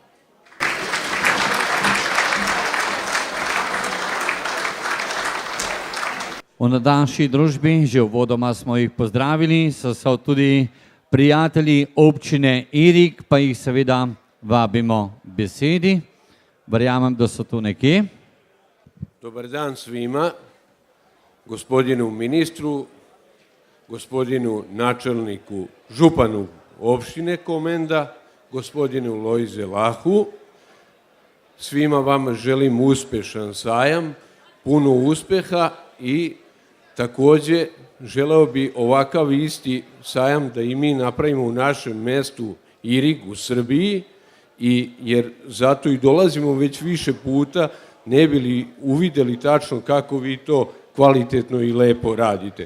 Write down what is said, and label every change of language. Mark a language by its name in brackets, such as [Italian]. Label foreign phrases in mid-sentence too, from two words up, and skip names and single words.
[Slovenian] V naši družbi, že uvodoma smo jih pozdravili, so tudi prijatelji občine Irig, pa jih seveda vabimo besedi. Verjamem, da so tu nekje. [Serbian] Dobar dan svima, gospodinu ministru, gospodinu načelniku županu opštine Komenda, gospodinu Lojze Lahu. Svima vama želim uspešan sajam, puno uspeha i takođe želeo bi ovakav isti sajam da i mi napravimo u našem mestu Irig u Srbiji, jer zato i dolazimo već više puta, ne bi li uvideli tačno kako vi to kvalitetno i lepo radite.